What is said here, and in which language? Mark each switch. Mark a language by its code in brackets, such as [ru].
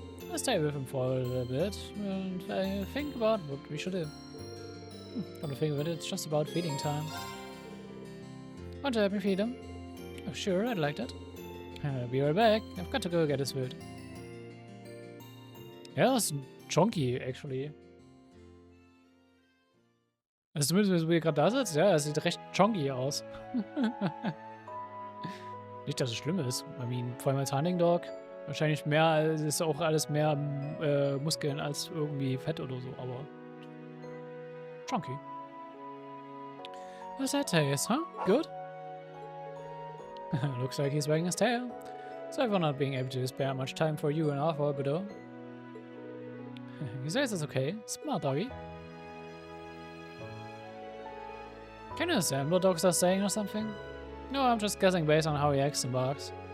[en] I'll stay with him for a little bit and think about what we should do. Come to think of it, it's just about feeding time. Want to help me feed him? Oh, sure, I'd like that. I'll be right back. I've got to go get his food. Yeah, that's chunky, actually. [de] Also zumindest, wie er gerade da sitzt, ja, er sieht recht chunky aus. Nicht, dass es schlimm ist. [en] I mean, [de] vor allem als Hunting Dog. Wahrscheinlich mehr, es ist auch alles mehr Muskeln als irgendwie Fett oder so, aber chunky. [en] What's that taste, huh? Good? Looks like he's wagging his tail. Sorry for not being able to spare much time for you and Arthur, but he says it's okay. Smart doggy. Can you understand what dogs are saying or something? No, I'm just guessing based on how he acts and barks.